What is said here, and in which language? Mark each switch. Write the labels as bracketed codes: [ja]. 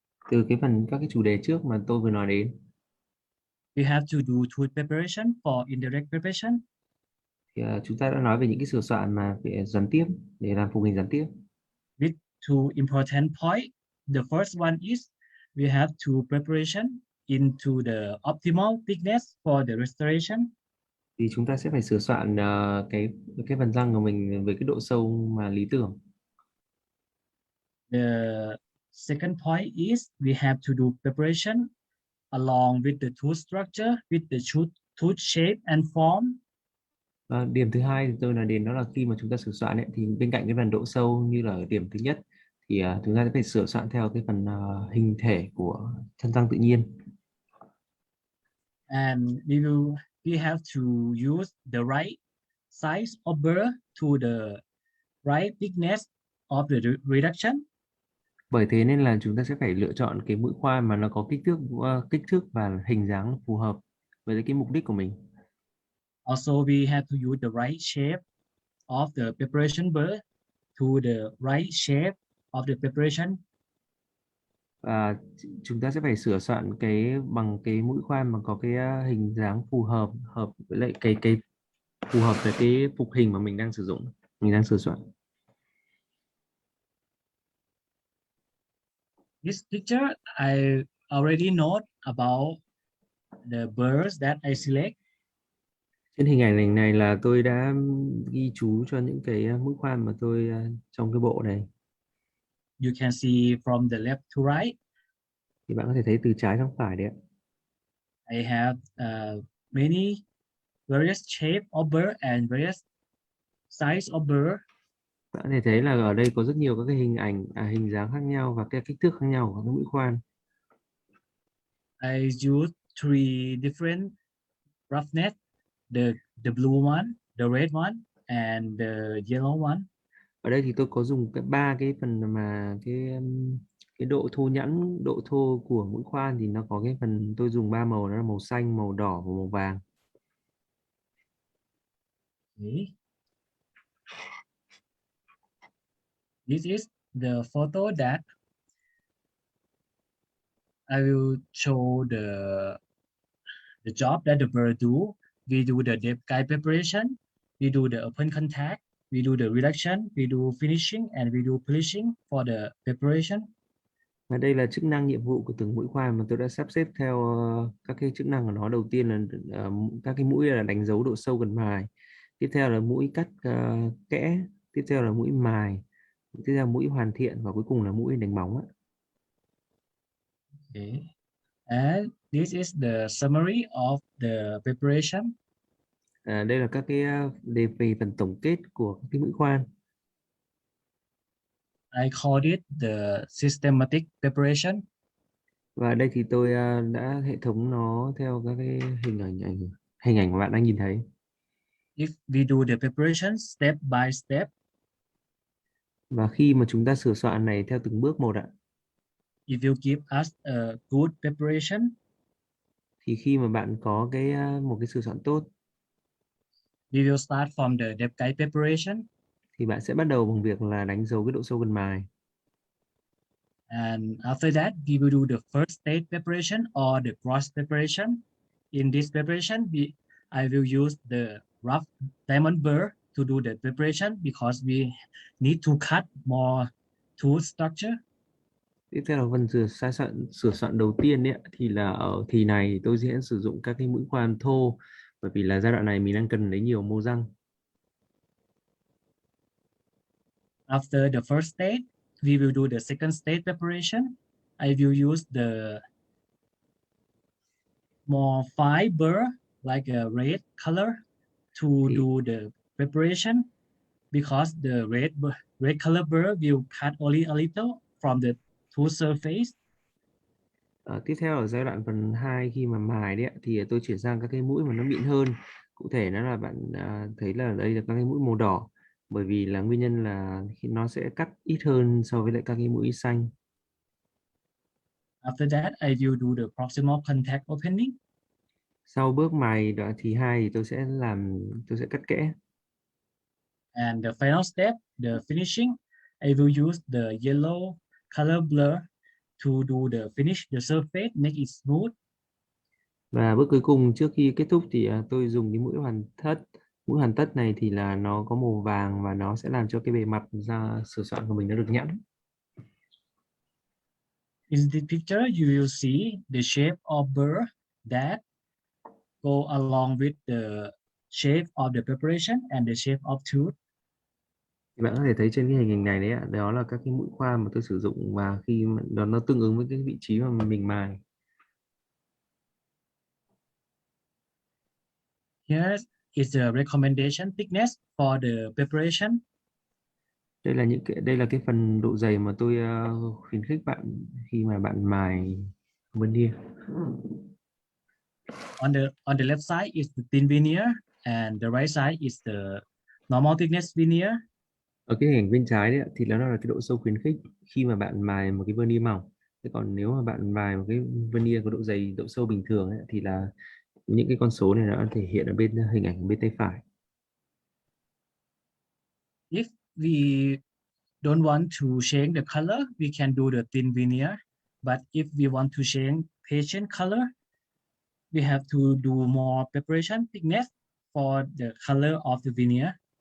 [vi] Từ các cái chủ đề trước mà tôi vừa nói đến, [en] we have to do tool preparation for indirect preparation. [vi] thì chúng ta đã nói về những cái sửa soạn mà về gián tiếp để làm phục hình gián tiếp. [en] With two important points. The first one is we have to preparation into the optimal thickness for the restoration. [vi] Thì chúng ta sẽ phải sửa soạn cái phần răng của mình với cái độ sâu mà lý tưởng. [en] The second point is we have to do preparation along with the tooth structure, with the tooth shape and form. [vi] Và điểm thứ hai thì tôi nói đến đó là khi mà chúng ta sửa soạn ấy, thì bên cạnh cái phần độ sâu như là ở điểm thứ nhất thì chúng ta sẽ phải sửa soạn theo cái phần hình thể của chân răng tự nhiên. [en] And we have to use the right size of burr to the right thickness of the reduction. [vi] Bởi thế nên là chúng ta sẽ phải lựa chọn cái mũi khoan mà nó có kích thước và hình dáng phù hợp với cái mục đích của mình. [en] Also, we have to use the right shape of the preparation burr to the right shape of the preparation. [vi] Và chúng ta sẽ phải sửa soạn bằng cái mũi khoan mà có cái hình dáng phù hợp với lại cái phù hợp với cái phục hình mà mình đang sử dụng, mình đang sửa soạn. [en] This picture, I already know about the burrs that I select. [vi] Trên hình ảnh này là tôi đã ghi chú cho những cái mũi khoan mà tôi trong cái bộ này. [en] You can see from the left to right. [vi] Thì bạn có thể thấy từ trái sang phải đấy ạ. [en] I have many various shape of burr and various size of burr. [vi] Bạn có thể thấy là ở đây có rất nhiều các cái hình dáng khác nhau và cái kích thước khác nhau của các mũi khoan. [en] I use 3 different roughness: the blue one, the red one, and the yellow one. [vi] Ở đây thì tôi có dùng ba cái phần mà cái độ thô nhẵn, độ thô của mũi khoan thì nó có cái phần tôi dùng 3 màu, đó là màu xanh, màu đỏ và màu vàng. [en] Okay. This is the photo that I will show the job that the bird do. We do the depth guide preparation, we do the open contact, we do the reduction, we do finishing, and we do polishing for the preparation. [vi] Và đây là chức năng nhiệm vụ của từng mũi khoan mà tôi đã sắp xếp theo các cái chức năng của nó. Đầu tiên là các cái mũi là đánh dấu độ sâu gần mài, tiếp theo là mũi cắt kẽ, tiếp theo là mũi mài, tiếp theo là mũi hoàn thiện và cuối cùng là mũi đánh bóng. [en] Okay. And this is the summary of the preparation. [vi] Đây là các cái đề về phần tổng kết của các cái mũi khoan. [en] I called it the systematic preparation. [vi] Và đây thì tôi đã hệ thống nó theo các cái hình ảnh mà bạn đang nhìn thấy. [en] If we do the preparation step by step, [vi] Và khi mà chúng ta sửa soạn này theo từng bước một ạ, [en] if you give us a good preparation, [vi] thì khi mà bạn có cái một cái sửa soạn tốt, [en] we will start from the depth guide preparation. [vi] thì bạn sẽ bắt đầu bằng việc là đánh dấu cái độ sâu gần mài. [en] And after that, we will do the first stage preparation or the cross preparation. In this preparation, I will use the rough diamond burr to do the preparation because we need to cut more tooth structure. [vi] Tiếp theo là phần sửa soạn đầu tiên ấy, thì là ở thì này tôi sẽ sử dụng các cái mũi khoan thô, bởi vì là giai đoạn này mình đang cần lấy nhiều mô răng. [en] After the first stage, we will do the second stage preparation. I will use the more fine burr like a red color to do the preparation because the red color burr will cut only a little from the tooth surface. [vi] Tiếp theo ở giai đoạn phần 2 khi mà mài đấy thì tôi chuyển sang các cái mũi mà nó mịn hơn. Cụ thể nó là bạn thấy là đây là các cái mũi màu đỏ, bởi vì là nguyên nhân là khi nó sẽ cắt ít hơn so với lại các cái mũi xanh. [en] After that, I will do the proximal contact opening. [vi] Sau bước mài đoạn thứ 2 thì tôi sẽ cắt kẽ. [en] And the final step, the finishing, I will use the yellow color blur to do the finish the surface, make it smooth. [vi] Và bước cuối cùng trước khi kết thúc thì tôi dùng cái mũi hoàn tất. Mũi hoàn tất này thì là nó có màu vàng và nó sẽ làm cho cái bề mặt da sửa soạn của mình nó được nhẵn. [en] In the picture, you will see the shape of burr that go along with the shape of the preparation and the shape of tooth. [vi] Thì bạn có thể thấy trên cái hình ảnh này đấy ạ, đó là các cái mũi khoan mà tôi sử dụng và khi mà nó tương ứng với cái vị trí mà mình mài. [en] Here is the recommendation thickness for the preparation. [vi] Đây là cái phần độ dày mà tôi khuyến khích bạn khi mà bạn mài veneer. [en] On the left side is the thin veneer and the right side is the normal thickness veneer. [vi] Ở cái hình ảnh bên trái đấy thì nó là cái độ sâu khuyến khích khi mà bạn mài một cái veneer mỏng. Thế còn nếu mà bạn mài một cái veneer có độ dày, độ sâu bình thường ấy, thì là những cái con số này nó thể hiện ở bên hình ảnh bên tay phải. [en] If we don't want to change the color, we can do the thin veneer. But if we want to change patient color, we have to do more preparation thickness for the color of the veneer.